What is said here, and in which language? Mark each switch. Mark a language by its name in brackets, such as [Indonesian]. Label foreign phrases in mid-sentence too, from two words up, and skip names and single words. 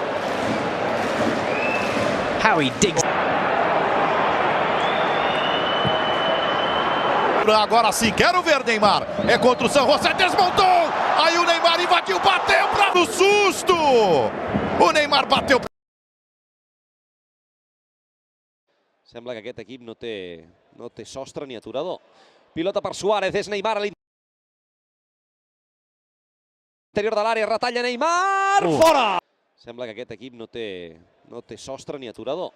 [English] How he digs. [Portuguese] Agora sim, quero ver Neymar. É contra o San José, desmontou. Aí o Neymar invadiu, bateu para o susto. O Neymar bateu. [Catalan] Sembla que aquest equip no té sostre ni aturador. Pilota per Suárez, és Neymar a l'interior de l'àrea, retalla Neymar, fora! Sembla que aquest equip no té sostre ni aturador.